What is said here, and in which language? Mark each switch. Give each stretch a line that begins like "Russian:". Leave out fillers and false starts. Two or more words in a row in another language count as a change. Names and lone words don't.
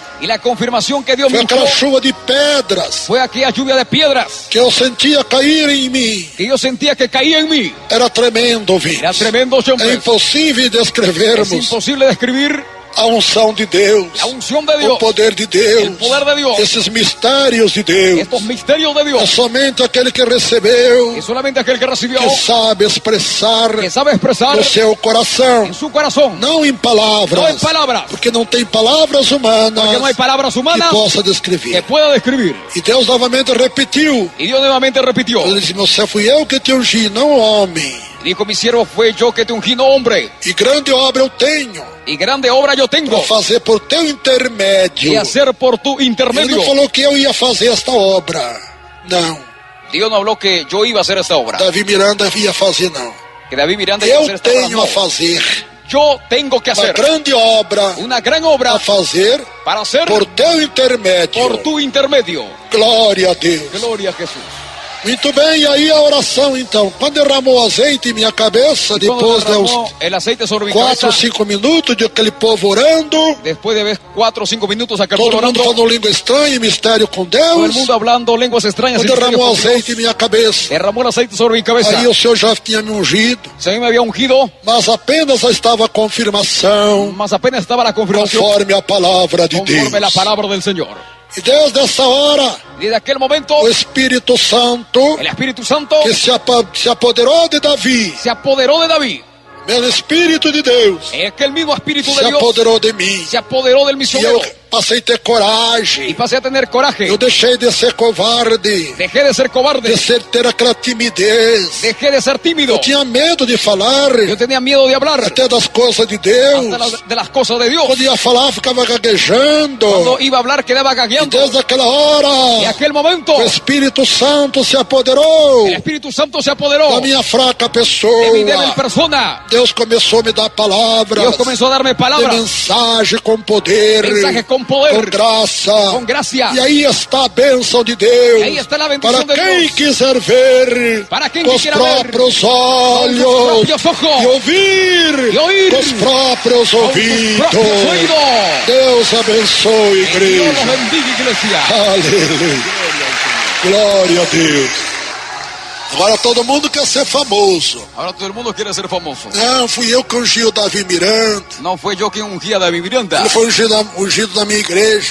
Spanish: Y la confirmación que Dios me
Portuguese: foi
Spanish: ungió
Portuguese: aquela chuva de pedras
Spanish: fue aquella lluvia de piedras
Portuguese: que eu sentia cair em mim.
Spanish: que yo sentía que caía en mí.
Portuguese: Era tremendo, ouvintes.
Spanish: Era tremendo,
Portuguese: É
Spanish: hombre.
Portuguese: impossível
Spanish: Es
Portuguese: descrevermos
Spanish: imposible describir
Portuguese: a unção de Deus,
Spanish: la unción de
Portuguese: o
Spanish: Dios,
Portuguese: poder de Deus,
Spanish: el poder de Dios,
Portuguese: esses mistérios de Deus.
Spanish: estos misterios de
Portuguese: É
Spanish: Dios.
Portuguese: somente aquele que recebeu,
Spanish: Y solamente aquel que recibió,
Portuguese: que sabe expressar
Spanish: que sabe expresar
Portuguese: no seu coração,
Spanish: en su corazón,
Portuguese: não em palavras,
Spanish: no en palabras,
Portuguese: porque não tem palavras humanas
Spanish: porque no hay palabras
Portuguese: que
Spanish: humanas
Portuguese: possa
Spanish: que
Portuguese: descrever.
Spanish: pueda describir.
Portuguese: E Deus novamente repetiu.
Spanish: Y Dios nuevamente repitió,
Portuguese: Ele disse: meu servo, fui eu que te ungi, não o homem.
Spanish: dijo: mi siervo fue yo que te ungí, no hombre,
Portuguese: E grande obra eu tenho
Spanish: y grande obra yo
Portuguese: para
Spanish: tengo
Portuguese: fazer por teu intermédio.
Spanish: y hacer por tu
Portuguese: Ele
Spanish: intermedio.
Portuguese: não falou que eu ia fazer esta obra. Não.
Spanish: Dios no habló que yo iba a hacer esta obra,
Portuguese: Davi Miranda ia fazer, não.
Spanish: que David Miranda iba a hacer
Portuguese: Eu
Spanish: esta obra.
Portuguese: tenho
Spanish: No.
Portuguese: a fazer
Spanish: Yo tengo que
Portuguese: uma
Spanish: hacer
Portuguese: grande obra
Spanish: una gran obra
Portuguese: a fazer
Spanish: para hacer
Portuguese: por teu intermédio.
Spanish: por tu intermedio.
Portuguese: Glória a Deus.
Spanish: Gloria a Jesús.
Portuguese: Muito bem, e aí a oração então. Quando derramou azeite em minha cabeça,
Spanish: Cuando
Portuguese: depois de uns
Spanish: derramó el aceite sobre mi
Portuguese: 4 ou
Spanish: cabeza,
Portuguese: 5 minutos de aquele povo orando,
Spanish: después de ver 4 o 5 minutos aquel
Portuguese: todo
Spanish: pueblo
Portuguese: mundo
Spanish: orando,
Portuguese: falando língua estranha e mistério com
Spanish: todo el
Portuguese: Deus,
Spanish: mundo hablando lenguas extrañas, y
Portuguese: quando derramou
Spanish: misterios con
Portuguese: azeite em
Spanish: Dios,
Portuguese: minha cabeça,
Spanish: derramó el aceite sobre mi cabeza.
Portuguese: aí o Senhor já tinha me ungido,
Spanish: Si a mí me había ungido,
Portuguese: mas apenas estava a confirmação
Spanish: más apenas estaba la confirmación
Portuguese: conforme a palavra de Deus.
Spanish: conforme la palabra del Señor.
Portuguese: E desde essa hora,
Spanish: Y desde aquel momento,
Portuguese: o Espírito Santo
Spanish: el Espíritu Santo
Portuguese: que se apoderou de Davi,
Spanish: se apoderó de David.
Portuguese: pelo Espírito de Deus,
Spanish: Es que el mismo Espíritu
Portuguese: se
Spanish: de Dios
Portuguese: apoderou de mim.
Spanish: se apoderó del misionero.
Portuguese: passei a ter coragem.
Spanish: y pasé a tener coraje.
Portuguese: Eu deixei de ser covarde.
Spanish: Dejé de ser cobarde.
Portuguese: Ter aquela timidez.
Spanish: Dejé de ser tímido.
Portuguese: Eu tinha medo de falar.
Spanish: Yo tenía miedo de hablar.
Portuguese: Até das coisas de Deus.
Spanish: Hasta de las cosas de Dios.
Portuguese: Quando ia falar, ficava gaguejando.
Spanish: Cuando iba a hablar quedaba
Portuguese: E
Spanish: gagueando.
Portuguese: desde aquela hora,
Spanish: Y aquel momento
Portuguese: o Espírito Santo se apoderou
Spanish: el Espíritu Santo se apoderó
Portuguese: da minha fraca pessoa.
Spanish: de mi débil persona.
Portuguese: Deus começou a me dar palavras.
Spanish: Dios comenzó a darme
Portuguese: De
Spanish: palabras,
Portuguese: mensagem com poder.
Spanish: mensajes con poder,
Portuguese: Com graça.
Spanish: con gracia.
Portuguese: E aí está a bênção de Deus.
Spanish: Y ahí está la bendición
Portuguese: Para
Spanish: de
Portuguese: quem
Spanish: Dios.
Portuguese: quiser ver Para quem com os
Spanish: quiera ver
Portuguese: próprios
Spanish: con
Portuguese: olhos
Spanish: sus propios ojos
Portuguese: e ouvir
Spanish: y oír
Portuguese: com os próprios
Spanish: con sus
Portuguese: ouvidos.
Spanish: propios oídos.
Portuguese: Deus abençoe,
Spanish: Que Dios los
Portuguese: igreja.
Spanish: bendiga, iglesia.
Portuguese: Aleluia. Glória a Deus. Agora todo mundo quer ser famoso.
Spanish: Ahora todo el mundo quiere ser famoso.
Portuguese: Não, fui eu que ungi o Davi Miranda.
Spanish: No fue yo quien ungía a David Miranda.
Portuguese: Ele foi ungido na minha igreja.